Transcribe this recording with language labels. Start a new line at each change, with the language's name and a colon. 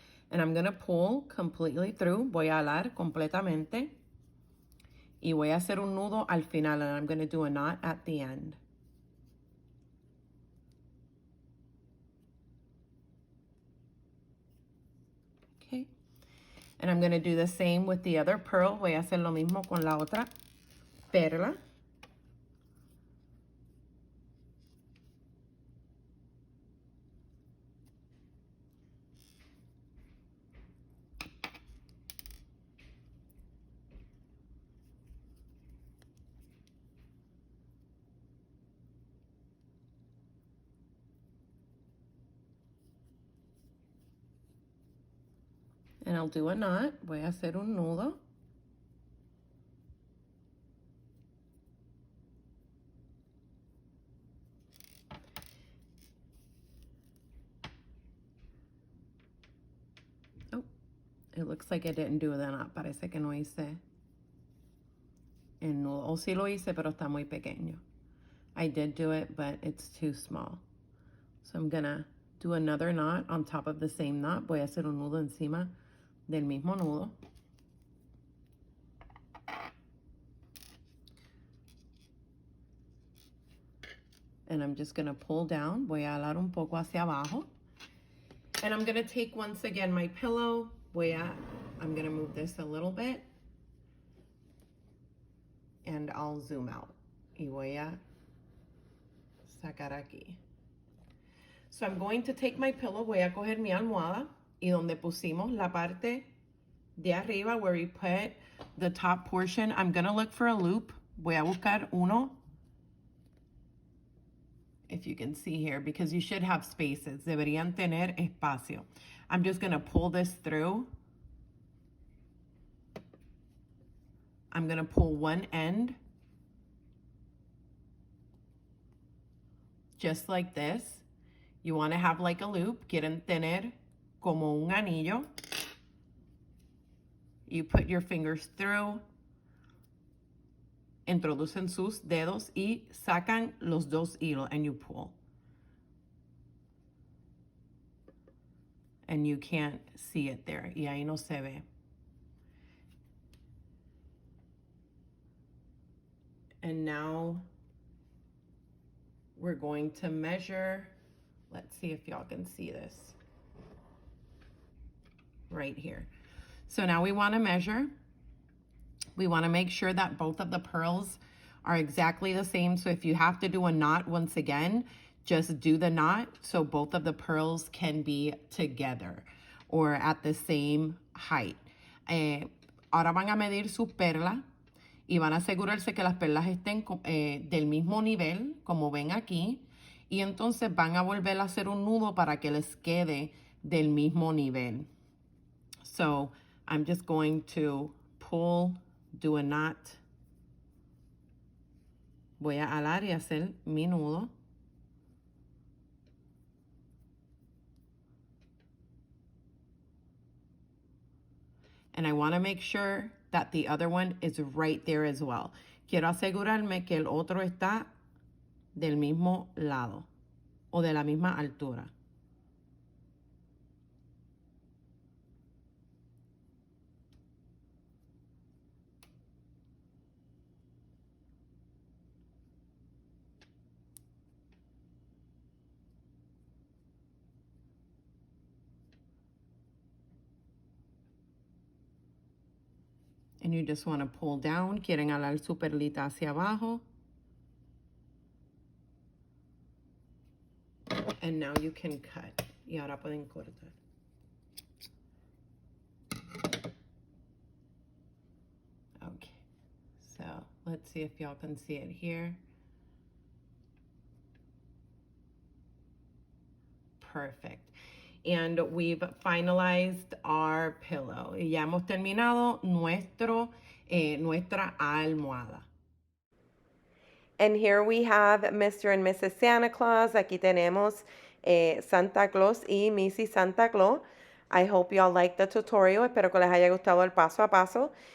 English: And I'm going to pull completely through.
Spanish: Voy a alar completamente. Y voy a hacer un nudo al final,
English: and I'm going to do a knot at the end. Okay. And I'm going to do the same with the other pearl.
Spanish: Voy a hacer lo mismo con la otra perla.
English: And I'll do a knot.
Spanish: Voy a hacer un nudo.
English: Oh, it looks like I didn't do the knot.
Spanish: Parece que no hice el nudo. O sí lo hice, pero está muy pequeño.
English: I did do it, but it's too small. So I'm gonna do another knot on top of the same knot.
Spanish: Voy a hacer un nudo encima del mismo nudo.
English: And I'm just gonna pull down.
Spanish: Voy a alar un poco hacia abajo.
English: And I'm gonna take once again my pillow. I'm gonna move this a little bit. And I'll zoom out.
Spanish: Y voy a sacar aquí.
English: So I'm going to take my pillow.
Spanish: Voy a coger mi almohada. Y donde pusimos la parte de arriba,
English: where we put the top portion, I'm gonna look for a loop.
Spanish: Voy a buscar uno.
English: If you can see here, because you should have spaces.
Spanish: Deberían tener espacio.
English: I'm just gonna pull this through. I'm gonna pull one end. Just like this. You wanna have like a loop.
Spanish: Quieren tener como un anillo.
English: You put your fingers through,
Spanish: introducen sus dedos y sacan los 2 hilos,
English: and you pull. And you can't see it there.
Spanish: Y ahí no se ve.
English: And now we're going to measure. Let's see if y'all can see this right here. So now we want to measure. We want to make sure that both of the pearls are exactly the same. So if you have to do a knot once again, just do the knot so both of the pearls can be together or at the same height.
Spanish: Ahora van a medir sus perlas y van a asegurarse que las perlas estén del mismo nivel, como ven aquí, y entonces van a volver a hacer un nudo para que les quede del mismo nivel.
English: So I'm just going to pull, do a knot.
Spanish: Voy a alar y hacer mi nudo.
English: And I want to make sure that the other one is right there as well.
Spanish: Quiero asegurarme que el otro está del mismo lado o de la misma altura.
English: And you just want to pull down.
Spanish: Quieren alar su perlita hacia abajo.
English: And now you can cut.
Spanish: Y ahora pueden cortar.
English: Okay. So let's see if y'all can see it here. Perfect. And we've finalized our pillow.
Spanish: Y ya hemos terminado nuestra almohada.
English: And here we have Mr. and Mrs. Santa Claus.
Spanish: Aquí tenemos Santa Claus y Mrs. Santa Claus.
English: I hope y'all like the tutorial.
Spanish: Espero que les haya gustado el paso a paso.